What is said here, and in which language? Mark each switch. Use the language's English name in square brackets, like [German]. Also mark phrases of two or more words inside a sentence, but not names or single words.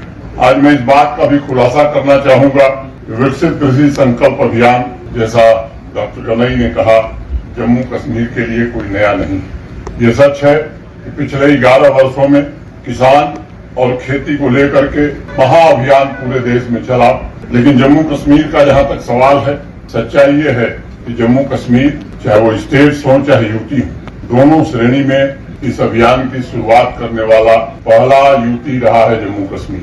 [Hindi] आज मैं इस बात का भी खुलासा करना चाहूँगा कि विकसित कृषि संकल्प अभियान, जैसा डॉक्टर गनाई ने कहा, जम्मू कश्मीर के लिए कोई नया नहीं. यह सच है कि पिछले 11 बरसों में किसान और खेती को ले कर के महा अभियान पूरे देश में चला, लेकिन जम्मू कश्मीर का जहाँ तक सवाल है, सच्चाई यह है कि जम्मू कश्मीर, चाहे वह स्टेट्स हों चाहे UT हों, दोनों श्रेणी में इस अभियान की शुरुआत करने वाला पहला UT रहा है जम्मू कश्मीर.